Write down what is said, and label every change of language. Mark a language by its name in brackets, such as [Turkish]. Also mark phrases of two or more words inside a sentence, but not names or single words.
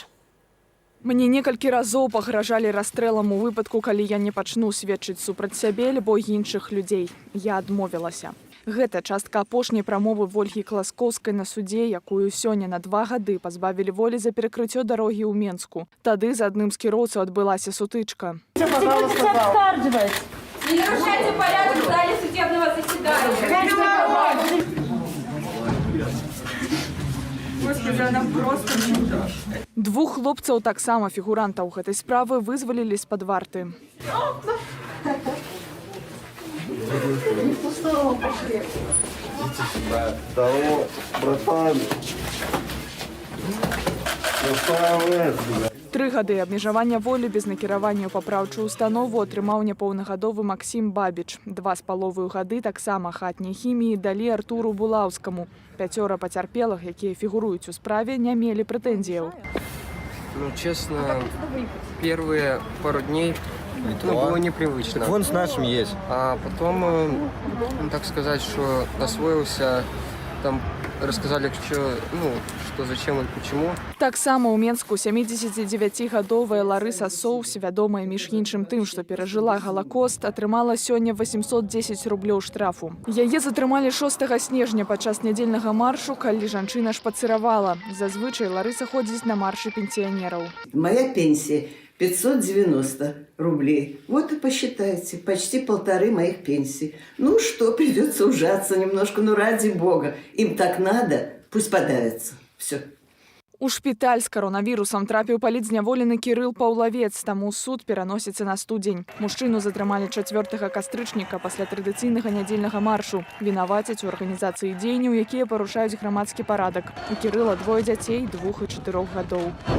[Belarusian] Мне некалькі разоў пагражалі расстрэлам у выпадку, калі я не пачну сведчыць супраць сябе альбо іншых людзей. Я адмовілася. Гэта частка апошняй прамовы Ольгі Класкоўскай на судзе, якую сёння на 2 гады пазбавілі волі за перакрыццё дарогі ў Менску. Тады з адным з кіроўцаў адбылася сутычка. [Russian] Не нарушайте порядок в зале судебного заседания. Господи, она просто чудо. [Belarusian] 2 хлопцаў, таксама фігурантаў гэтай справы, вызвалілі з-пад варты. [Russian] Не пустого пошли. Идите сюда. Здорово, братан. [Belarusian] 3 гады абмежавання волі без накіравання ў папраўчую установу атрымаў непаўнагадовы Максім Бабіч. 2,5 гады таксама хатняй хіміі далі Артуру Булаўскаму. 5 пацярпелых, якія фігуруюць у справе, не мелі прэтэнзіяў. [Russian] Ну, честно, первые пару дней было непривычно. Так вон с нашим есть. А потом, так сказать, что освоился, там рассказали, что зачем и почему. [Belarusian] Таксама ў Менску 79-гадовая Ларыса Соус, вядомая між іншым тым, што перажыла Галакост, атрымала сёння 810 рублёў штрафу. Яе затрымалі 6 снежня падчас нядзельнага маршу, калі жанчына шпацыравала. Зазвычай Ларыса ходзіць на маршы пенсіянераў. [Russian] Моя пенсия 590 рублей. Вот и посчитайте, почти 1,5 моих пенсий. Ну что, придется ужаться немножко, ну ради бога. Им так надо, пусть подавятся. Все. [Belarusian] У шпіталь з каронавірусам трапіў палітзняволены Кірыл Паўлавец, таму суд пераносіцца на студзень. Мужчыну затрымалі 4 кастрычніка пасля традыцыйнага нядзельнага маршу. Вінавацяць у арганізацыі дзеянняў, якія парушаюць грамадскі парадак. У Кірыла 2 дзяцей 2 і 4 гадоў.